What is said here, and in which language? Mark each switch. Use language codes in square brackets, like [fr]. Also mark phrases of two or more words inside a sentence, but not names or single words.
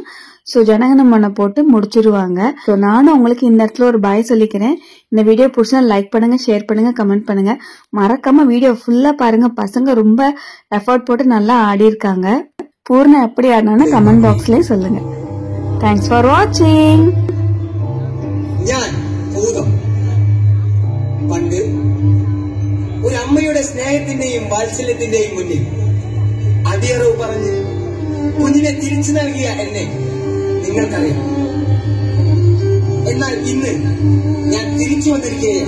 [ta] ஸோ ஜனகணமன போட்டு முடிச்சிருவாங்க. ஸோ நானும் உங்களுக்கு இந்த இடத்துல ஒரு பாய் சொல்லிக்கிறேன். இந்த வீடியோ பிடிச்சா லைக் பண்ணுங்க, ஷேர் பண்ணுங்க, கமெண்ட் பண்ணுங்க. மறக்காம வீடியோ ஃபுல்லா பாருங்க. பசங்க ரொம்ப எஃபர்ட் போட்டு நல்லா ஆடி இருக்காங்க. பூர்ணா எப்படி ஆடினான்னு கமெண்ட் பாக்ஸ்லயே சொல்லுங்க. [en] thanks for watching. [ml] പണ്ട് ഒരു അമ്മയുടെ സ്നേഹത്തിന്റെയും വാത്സല്യത്തിന്റെയും മുന്നിൽ അടിയറവ് പറഞ്ഞ് കുഞ്ഞിനെ തിരിച്ചു നൽകിയ എന്നെ നിങ്ങൾക്കറിയാം. എന്നാൽ ഇന്ന് ഞാൻ തിരിച്ചു വന്നിരിക്കുകയാണ്.